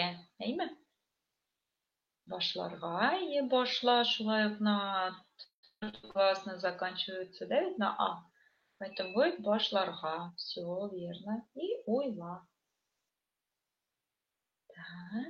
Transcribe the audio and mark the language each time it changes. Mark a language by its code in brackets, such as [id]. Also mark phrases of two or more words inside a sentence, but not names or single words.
[ru] Имя? [tt] Башларға, башла, шулай ук [ru] на гласно заканчивается, да, ведь на а. Поэтому будет башларға. Все верно. И уйла. Так.